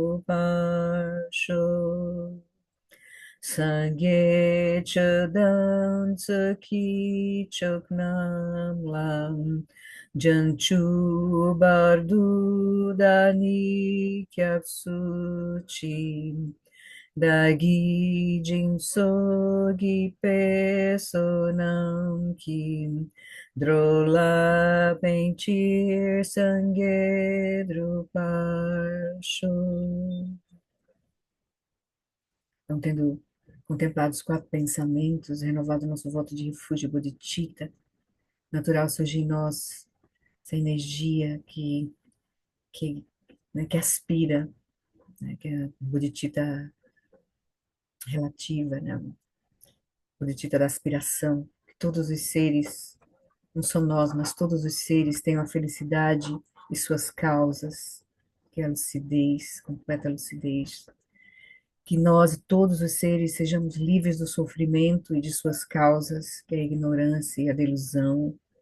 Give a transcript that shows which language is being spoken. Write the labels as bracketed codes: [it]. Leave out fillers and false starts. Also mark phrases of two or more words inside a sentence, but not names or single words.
[bo] འགྲུབ་པར་ཤོག སངས་རྒྱས་ཆོས་དང་ཚོགས་ཀྱི་མཆོག་རྣམས་ལ། བྱང་ཆུབ་བར་དུ་བདག་ནི་སྐྱབས་སུ་མཆི། བདག་གིས་སྦྱིན་སོགས་བགྱིས་པའི་བསོད་ནམས་ཀྱིས། འགྲོ་ལ་ཕན་ཕྱིར་སངས་རྒྱས་འགྲུབ་པར་ཤོག. [pt] Então, tendo contemplado os 4 pensamentos, renovado nosso voto de refúgio bodhicitta, natural surge em nós essa energia que aspira, né, que é a bodhicitta relativa, né, a bodhicitta da aspiração, que todos os seres, não só nós, mas todos os seres tenham a felicidade e suas causas, que é a lucidez, completa lucidez, que nós e todos os seres sejamos livres do sofrimento e de suas causas, que é a ignorância e a delusão.